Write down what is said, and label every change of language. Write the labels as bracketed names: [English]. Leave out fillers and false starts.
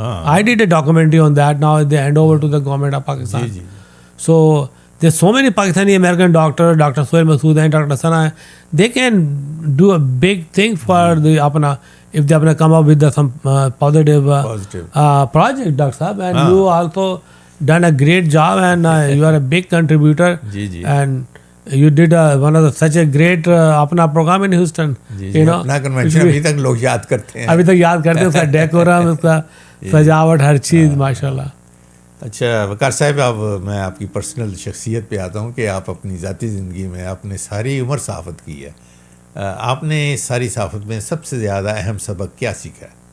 [English] I did a documentary on that, now they hand over to the government of Pakistan. [Urdu] جی [English] So there so many Pakistani American doctor Sohail Masood ہیں, doctor Sana ہیں, they can do a big thing for the اپنا if they apna come up with some positive project, Dr. Saab, and you also done a great job, and you are a big contributor. [Urdu] جی جی [English] And you did one of such a great اپنا program in Houston. [Urdu] جی اپنا convention ابھی تک لوگ یاد کرتے ہیں, ابھی تک یاد کرتے ہیں, اس کا ڈیکورم, اس کا سجاوٹ, ہر چیز ماشاء اللہ. اچھا وقار صاحب, اب میں آپ کی پرسنل شخصیت پہ آتا ہوں کہ آپ اپنی ذاتی زندگی میں آپ نے ساری عمر صحافت کی ہے. آپ نے ساری صحافت میں سب سے زیادہ اہم سبق کیا سیکھا ہے؟